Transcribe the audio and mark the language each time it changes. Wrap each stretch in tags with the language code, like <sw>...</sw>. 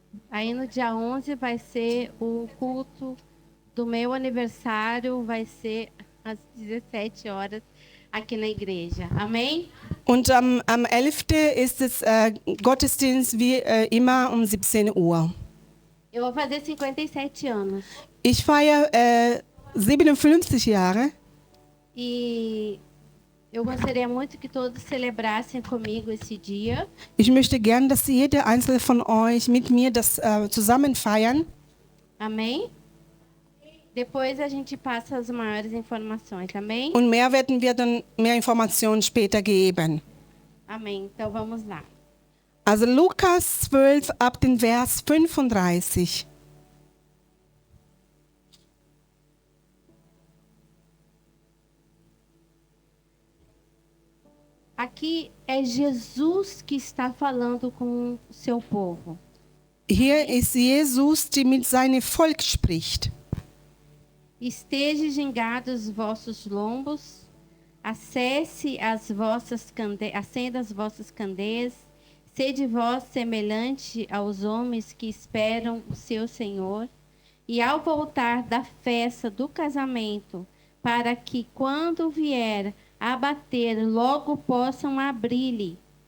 <pt>Aí no dia 11 vai ser o culto do meu aniversário, vai ser às 17 horas aqui na igreja. Amém?</pt> <de>Und am 11. ist es Gottesdienst wie immer um 17 Uhr.</de> <pt>Eu vou fazer 57 anos.</pt> <de>Ich feiere 57 Jahre.</de> <pt>E eu gostaria muito que todos celebrassem comigo esse dia.</pt> <de>Ich möchte gern, dass jeder einzelne von euch mit mir das zusammen feiern.</de> <pt>Amém? Depois a gente passa as maiores informações, amém?</pt> <de>Und mehr werden wir dann mehr Informationen später geben.</de> <pt>Amém. Então vamos lá.</pt> <de>Also Lukas 12 ab den Vers 35.</de> <pt>Aqui é Jesus que está falando com o seu povo.</pt> <de>Hier ist Jesus, der mit seinem Volk spricht.</de> <pt>Esteja gingados os vossos lombos, acende as vossas candeias, sede vós semelhante aos homens que esperam o seu Senhor, e ao voltar da festa do casamento, para que quando vier a bater, logo possam abrir-lhe.</pt>